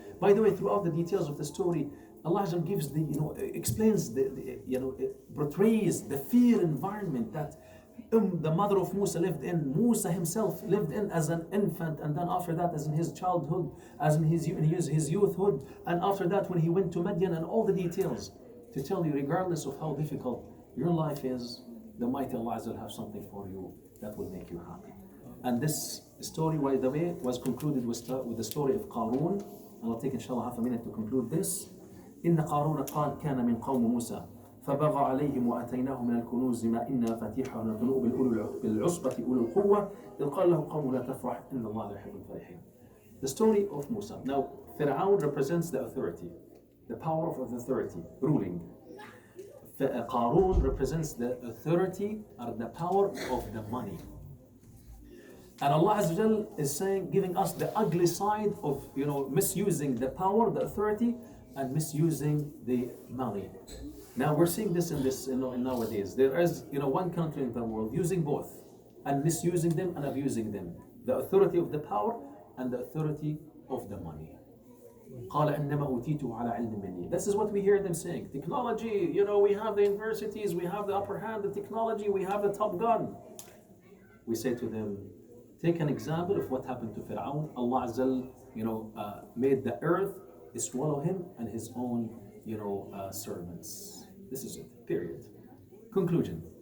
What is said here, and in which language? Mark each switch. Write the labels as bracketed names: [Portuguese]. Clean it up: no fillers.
[English] By the way, throughout the details of the story, Allah Azza gives explains portrays the fear environment that the mother of Musa lived in, Musa himself lived in as an infant, and then after that as in his childhood, as in his youthhood, and after that when he went to Madian, and all the details to tell you, regardless of how difficult your life is, the mighty Allah Azza will have something for you that will make you happy. And this story, by the way, was concluded with the story of Qarun. And I'll take inshallah half a minute to conclude this. [Arabic] إن قارون قال كان من قوم موسى فبغى عليهم وآتيناه من الكنوز ما إن مفاتيحه لتنوء بالعصبة أولي القوة إذ قال له قوم لا تفرح إن الله لا يحب الفرحين. [English] The story of Musa. Now, Fir'aun represents the authority, the power of authority, ruling. Qarun represents the authority or the power of the money. And Allah Azza wa Jal is saying, giving us the ugly side of misusing the power, the authority, and misusing the money. Now we're seeing this in nowadays. There is one country in the world using both and misusing them and abusing them. The authority of the power and the authority of the money. [Arabic] قال إنما أوتيته على علم مني. [English] This is what we hear them saying. Technology, we have the universities, we have the upper hand, the technology, we have the top gun. We say to them, take an example of what happened to Fir'aun. Allah Azza made the earth swallow him and his own servants. This is it, period. Conclusion.